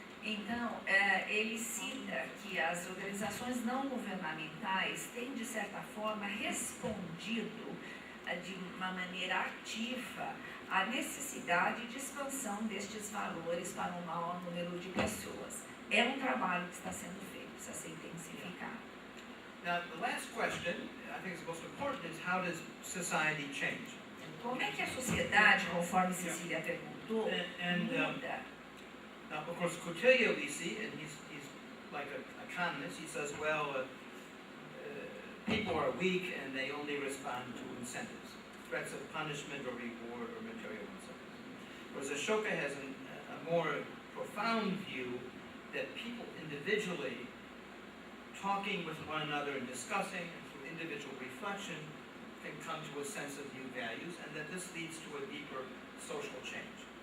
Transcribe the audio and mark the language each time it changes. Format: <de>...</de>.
<pt>Então, ele cita que as organizações não governamentais têm, de certa forma, respondido de uma maneira ativa à necessidade de expansão destes valores para um maior número de pessoas. É um trabalho que está sendo feito, precisa ser intensificado.</pt> <en>Now, the last question, I think is most important, is how does society change?</en> <pt>Como é que a sociedade, conforme Cecília perguntou, muda?</pt> <en>Now, of course, Coutilho, we see, and he's like a economist, he says, well, people are weak and they only respond to incentives, threats of punishment or reward or material incentives. Whereas Ashoka has a more profound view that people individually talking with one another and discussing and through individual reflection can come to a sense of new values, and that this leads to a deeper social change.</en>